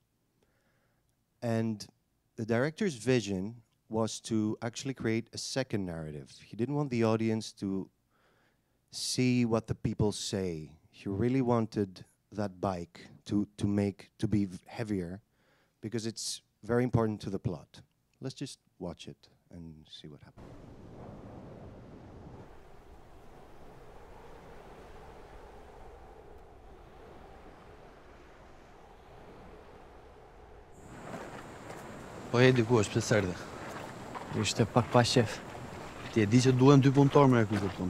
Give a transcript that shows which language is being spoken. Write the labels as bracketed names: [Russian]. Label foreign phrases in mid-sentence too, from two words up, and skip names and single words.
[English] And the director's vision was to actually create a second narrative. He didn't want the audience to see what the people say. He really wanted that bike to be heavier because it's very important to the plot. Let's just watch it and see what happens. [Albanian] Po e di ku është pse serde? Ishte pak pa shef. Ti e di që duhen 2 punëtor me këtë punë.